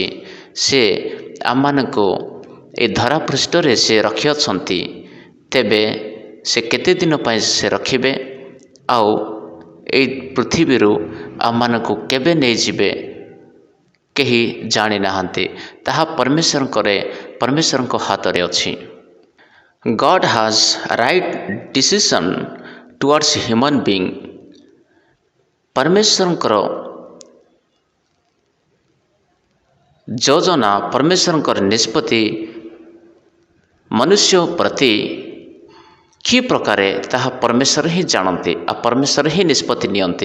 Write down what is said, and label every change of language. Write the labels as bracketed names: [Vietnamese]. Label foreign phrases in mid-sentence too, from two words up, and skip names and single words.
[Odia] ସେ ଆମମାନଙ୍କୁ ଏ ଧରାପୃଷ୍ଠରେ ସେ ରଖିଅଛନ୍ତି। ତେବେ ସେ କେତେ ଦିନ ପାଇଁ ସେ ରଖିବେ ଆଉ ଏଇ ପୃଥିବୀରୁ ଆମମାନଙ୍କୁ କେବେ ନେଇଯିବେ କେହି ଜାଣିନାହାନ୍ତି। ତାହା ପରମେଶ୍ୱରଙ୍କ ହାତରେ ଅଛି। [English] God has right decision towards human being. [Odia] ପରମେଶ୍ୱରଙ୍କର ଯୋଜନା, ପରମେଶ୍ୱରଙ୍କର ନିଷ୍ପତ୍ତି ମନୁଷ୍ୟ ପ୍ରତି କି ପ୍ରକାରେ ତାହା ପରମେଶ୍ୱର ହିଁ ଜାଣନ୍ତି ଆଉ ପରମେଶ୍ୱର ହିଁ ନିଷ୍ପତ୍ତି ନିଅନ୍ତି।